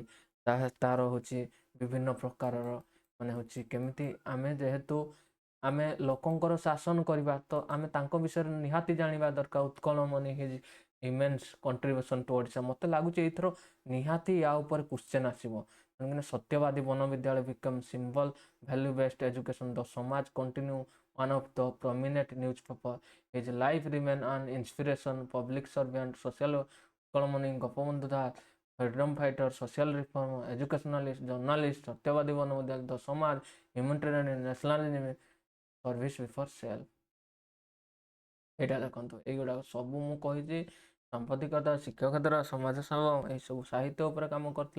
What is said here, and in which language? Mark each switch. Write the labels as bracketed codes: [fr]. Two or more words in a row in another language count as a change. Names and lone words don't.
[or] ତାର ହେଉଛି ବିଭିନ୍ନ ପ୍ରକାରର ମାନେ ହେଉଛି କେମିତି ଆମେ ଯେହେତୁ ଆମେ ଲୋକଙ୍କର ଶାସନ କରିବା ତ ଆମେ ତାଙ୍କ ବିଷୟରେ ନିହାତି ଜାଣିବା ଦରକାର। [en] ଉତ୍କଳମଣି his immense contribution to ଓଡ଼ିଶା। [or] ମୋତେ ଲାଗୁଛି ଏଇଥର ନିହାତି ୟା ଉପରେ କ୍ୱେଶ୍ଚେନ୍ ଆସିବ। [en] କାହିଁକିନା ସତ୍ୟବାଦୀ ବନ ବିଦ୍ୟାଳୟ become symbol, value based education, ଦ ସମାଜ continue, one of the prominent newspaper. His life remain an inspiration, public servant, social ଉତ୍କଳମଣି ଗୋପବନ୍ଧୁ ଦାସ, freedom fighter, social reform, educationalist, journalist, ସତ୍ୟବାଦୀ ବନ ବିଦ୍ୟାଳୟ, ଦ ସମାଜ, humanitarian, nationalism, service before self। [or] ଏଇଟା ଦେଖନ୍ତୁ ଏଇଗୁଡ଼ାକ ସବୁ ମୁଁ କହିଛି। ସାମ୍ବାଦିକତା, ଶିକ୍ଷକତା, ସମାଜ ସେବା ଏଇସବୁ ସାହିତ୍ୟ ଉପରେ କାମ କରିଥିଲେ।